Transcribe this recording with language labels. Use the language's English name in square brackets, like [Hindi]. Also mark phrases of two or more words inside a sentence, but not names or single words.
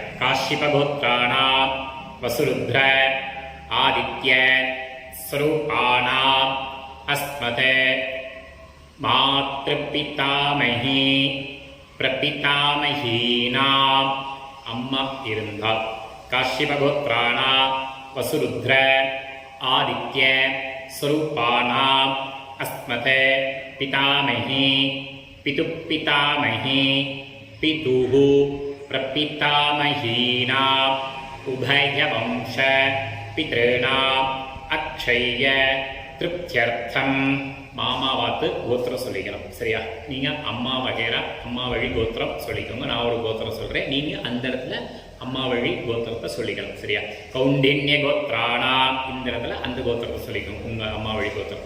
[Sanskrit] काश्यप गोत्राणाम् वसुरुद्र आदित्य स्वरूपाणाम् अस्मत मातृपितामही प्रपितामहीनाम् [Tamil] அம்மா இருந்தால். [Sanskrit] काश्यप गोत्राणाम् वसुरुद्र आदित्य स्वरूपाणाम् अस्मत् पितामही पितुपितामही पितुः प्रपितामहीनाम् उभयवंश पितॄणाम् अक्षय्य திருப்தியர்த்தம். [Tamil] மாமாவாத்து கோத்திரம் சொல்லிக்கணும். சரியா? நீங்கள் அம்மா வகைரா அம்மா வழி கோத்திரம் சொல்லிக்கோங்க. நான் ஒரு கோத்திரம் சொல்கிறேன், நீங்கள் அந்த இடத்துல அம்மா வழி கோத்திரத்தை சொல்லிக்கணும். சரியா? [Sanskrit] कौण्डिन्य गोत्राणा [Tamil] இந்த இடத்துல அந்த கோத்திரத்தை சொல்லிக்கோங்க, உங்கள் அம்மா வழி கோத்திரத்தை.